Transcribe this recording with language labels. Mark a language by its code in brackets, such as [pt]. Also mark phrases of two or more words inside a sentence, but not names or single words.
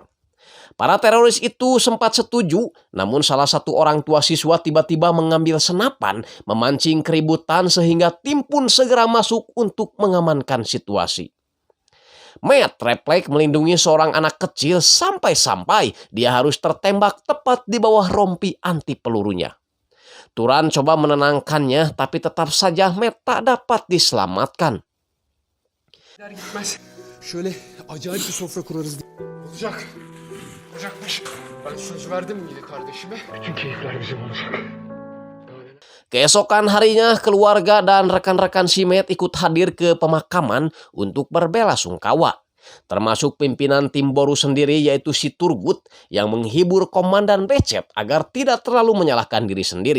[id] Para teroris itu sempat setuju, namun salah satu orang tua siswa tiba-tiba mengambil senapan, memancing keributan sehingga tim pun segera masuk untuk mengamankan situasi. Matt refleks melindungi seorang anak kecil sampai-sampai dia harus tertembak tepat di bawah rompi anti pelurunya. Turan coba menenangkannya, tapi tetap saja Matt tak dapat diselamatkan. [tr] Gitmez. Şöyle acayip bir sofra kurarız. Olacak. Olacakmış. Ben söz verdim yine kardeşime. Bütün keyifler bizim olacak. [id] Keesokan harinya, keluarga dan rekan-rekan si Matt ikut hadir ke pemakaman untuk berbelasungkawa. Termasuk pimpinan tim Boru sendiri, yaitu si Turgut, yang menghibur Komandan Becet agar tidak terlalu menyalahkan diri sendiri.